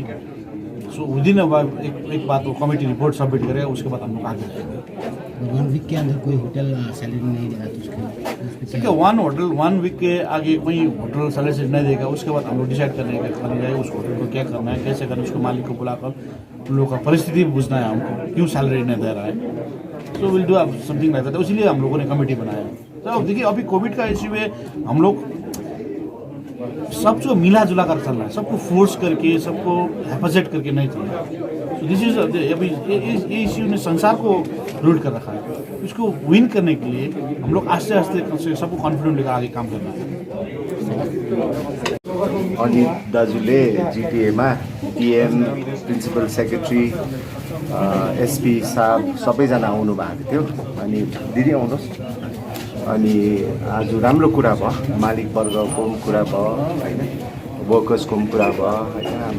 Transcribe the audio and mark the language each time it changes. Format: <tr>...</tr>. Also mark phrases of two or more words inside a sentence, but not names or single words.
<en>so within</en> <hi>एक बात वो कमिटी रिपोर्ट सबमिट करेगा, उसके बाद हम लोग आगे जाएंगे। 1 वीक के अंदर कोई होटल सैलरी नहीं देगा तो ठीक है, 1 वीक के आगे कोई होटल सैलरी नहीं देगा, उसके बाद हम लोग डिसाइड करने का उस होटल को क्या करना है, कैसे करना है, उसको मालिक को बुलाकर उन लोगों का परिस्थिति पूछना है हमको, क्यों सैलरी नहीं दे रहा है।</hi> <en>so will do something like that,</en> <hi>इसलिए हम लोगों ने कमेटी बनाया। तो देखिए अभी कोविड का इश्यू है, हम लोग सबको मिला जुला कर चलना है, सबको फोर्स करके सबको हेफाजत करके नहीं चलना। तो</hi> <en>this is</en> <hi>अभी ये इश्यू ने संसार को रूट कर रखा है, इसको विन करने के लिए हम लोग आस्ते आस्ते सबको कॉन्फिडेंट लेकर आगे काम करना है।</hi> <ne>अनित दाजुले जिटिएमा डिएम प्रिन्सिपल सेक्रेटरी एसपी साहब सबैजना आउनु भएको थियो। अनि दिदी आउनुहोस्। अनि आज राम्रो कुरा भयो, मालिक वर्गको पनि कुरा भयो होइन, वर्कर्सको पनि कुरा भयो होइन।</ne>